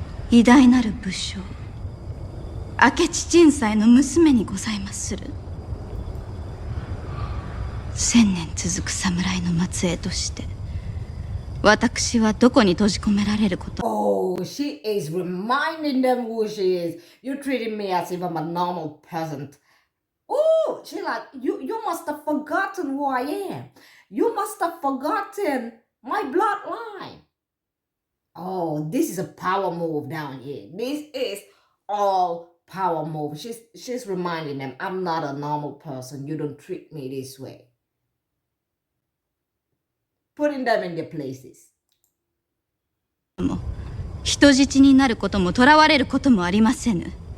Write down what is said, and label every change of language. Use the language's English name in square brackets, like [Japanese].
[Japanese] 偉大なる武将明智陳斎の娘にございまする。千年続く侍の末裔として私はどこに閉じ込められること。 [English] Oh, she is reminding them who she is. You're treating me as if I'm a normal peasant. Oh, she like, you must have forgotten who I am. You must have forgotten my bloodline. Oh, this is a power move down here. This is all power move. She's reminding them, I'm not a normal person. You don't treat me this way. Putting them in their places. [Japanese] 人質になることも囚われることもありませぬ。